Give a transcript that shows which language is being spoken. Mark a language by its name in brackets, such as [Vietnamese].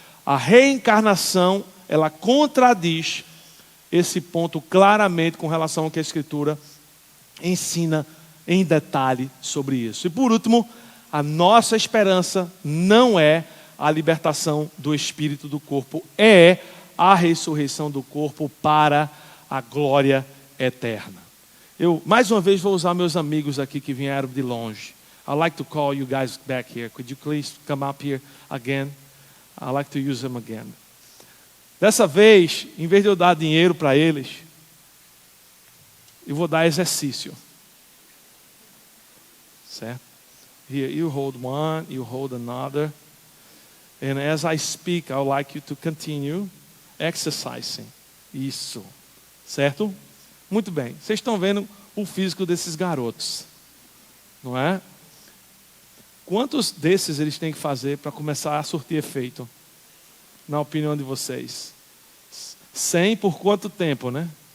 [Portuguese] A reencarnação, ela contradiz esse ponto claramente com relação ao que a Escritura ensina em detalhe sobre isso. E por último, a nossa esperança não é a libertação do espírito do corpo, é a ressurreição do corpo para a glória eterna. Eu, mais uma vez, vou usar meus amigos aqui que vieram de longe. [English] I'd like to call you guys back here. Could you please come up here again? I'd like to use them again. [Portuguese] Dessa vez, em vez de eu dar dinheiro para eles, eu vou dar exercício. Certo? [English] Here, you hold one, you hold another. And as I speak, I would like you to continue exercising. [Portuguese] Isso. Certo? Muito bem. Vocês estão vendo o físico desses garotos. Não é? Quantos desses eles têm que fazer para começar a surtir efeito? Na opinião de vocês? 100 por quanto tempo, né?